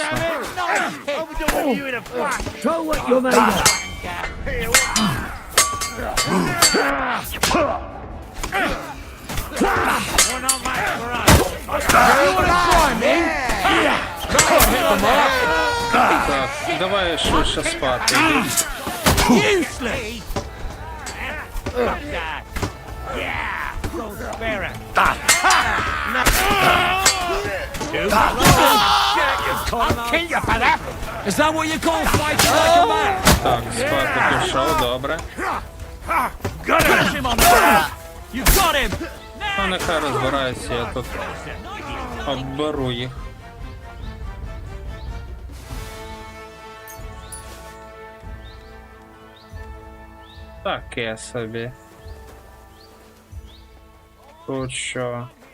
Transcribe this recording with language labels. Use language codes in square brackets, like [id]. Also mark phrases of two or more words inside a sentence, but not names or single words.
[en] damn it! Nice hit! Overdoing you in a flash! Show what you're made of! You're not match for us! You wanna try me? Hit the mark! [uk] Так, давай швидше спати. [en] Useless! Fuck that! Yeah! Don't spare it! I'll kill you for that! Is that what you call fighting like a man? [uk] Так, спати пішов, добре. [en] Got him on the You got him! [uk] Ну, нехай розбирається, я тут обберу їх. Таке собі. Тут що?